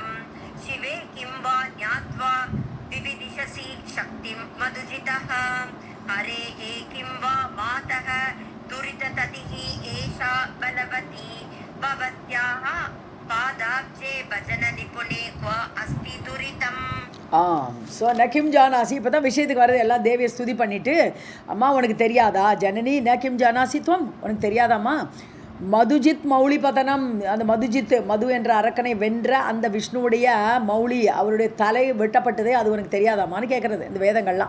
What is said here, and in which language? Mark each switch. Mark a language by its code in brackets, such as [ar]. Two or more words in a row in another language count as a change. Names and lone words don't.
[sa] शिवे किं वा ज्ञात्वा विविदिशसि शक्तिं मधुजितः हरेः किं वा मातः दुरितततिः एषा बलवती भवत्याः पादाब्जे भजन निपुणे क्व अस्ति दुरितम्. [ta] ஸோ [sa] नकिं जानासि, [ta] இப்போ தான் விஷயத்துக்கு வர்றது. எல்லாம் தேவியை ஸ்துதி பண்ணிவிட்டு, அம்மா உனக்கு தெரியாதா [sa] जननि नकिं जानासि त्वम्, [ta] உனக்கு தெரியாதாம்மா [sa] मधुजित् मौलिपतनम्, [ta] அந்த மது என்ற அரக்கனை வென்ற அந்த விஷ்ணுவுடைய மௌலி, அவருடைய தலை வெட்டப்பட்டதே அது உனக்கு தெரியாதாமான்னு கேட்குறது இந்த வேதங்கள்லாம்.